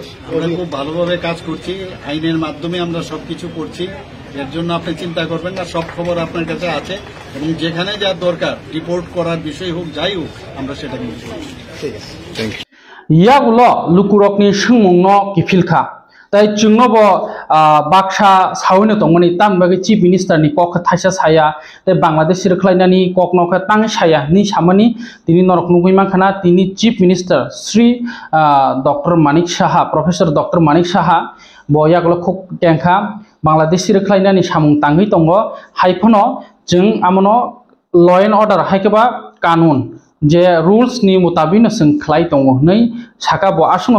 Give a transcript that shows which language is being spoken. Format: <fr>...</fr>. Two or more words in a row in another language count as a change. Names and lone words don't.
<bn>খুব ভালোভাবে কাজ করছি, আইনের মাধ্যমে আমরা সবকিছু করছি, এর জন্য আপনি চিন্তা করবেন না। সব খবর আপনার কাছে আছে এবং যেখানে যা দরকার রিপোর্ট করার বিষয় হোক যাই হোক আমরা সেটা করছি। ঠিক আছে,</bn> <en>Thank you.</en> <trp>ইয়াগুলো লুকুরকনি সুমুংন কিফিলখা তাই চুংনবো বাক্সা সাউनो तंगमनि तामबागै</trp> <en>chief minister</en> <trp>नि कक थाइसा साया ताई बांग्लादेश रखलायनानि कक नख तांग साया नि सामनि तिनि नरक नुगै मानखाना तिनि</trp> <en>chief minister</en> <trp>श्री डॉक्टर मानिक साहा प्रोफेसर डॉक्टर मानिक साहा बयागलो खुब टेंखा बांग्लादेश रखलायनानि सामुं तांगै दङ हाइफनो जों आमनो</trp> <en>law and order</en> <trp>हाइकेबा कानुन जे रुल्स नि मुताबिक जों खलाय दङ नै साका ब आसनो</trp>